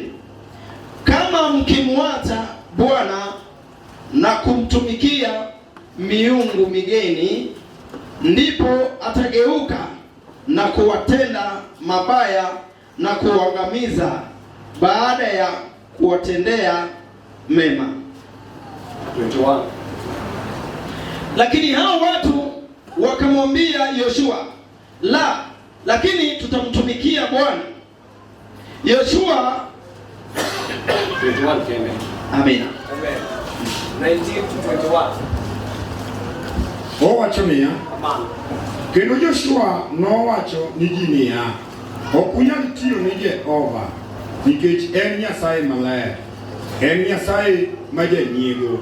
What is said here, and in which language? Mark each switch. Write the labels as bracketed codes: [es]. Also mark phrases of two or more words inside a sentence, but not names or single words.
[sw] Kama mkimwacha Bwana na kumtumikia miungu migeni, ndipo atageuka na kuwatenda mabaya na kuangamiza baada ya kuwatendea mema. 21. Lakini hao watu wakamwambia Yoshua, la, lakini tutamtumikia Bwana. Yoshua [en] 21 came. [sw] Amina. [en] Amen. 19 to 21. [luo] Owacho niya, [en] Amen. [luo] kendo Joshua nowacho ni ji niya, ok unyal tiyo ni Jehova, nikech en Nyasaye maler, en Nyasaye ma janyiego.